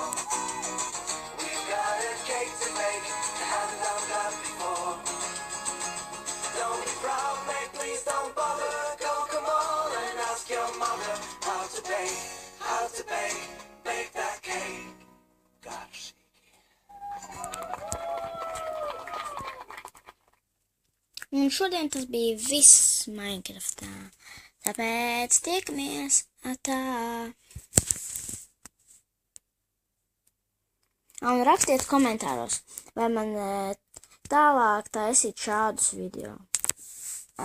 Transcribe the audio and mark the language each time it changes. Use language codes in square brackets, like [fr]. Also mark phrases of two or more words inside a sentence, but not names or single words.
[en] We've got a cake to bake, I haven't done that before. Don't be proud, mate, please don't bother. Go, come on and ask your mother how to bake that cake. Gosh. [lv] Un šodien tas bija viss Minecraftā. Tāpēc tiekamies atā. Un rakstiet komentāros, vai man tālāk taisīt šādus video.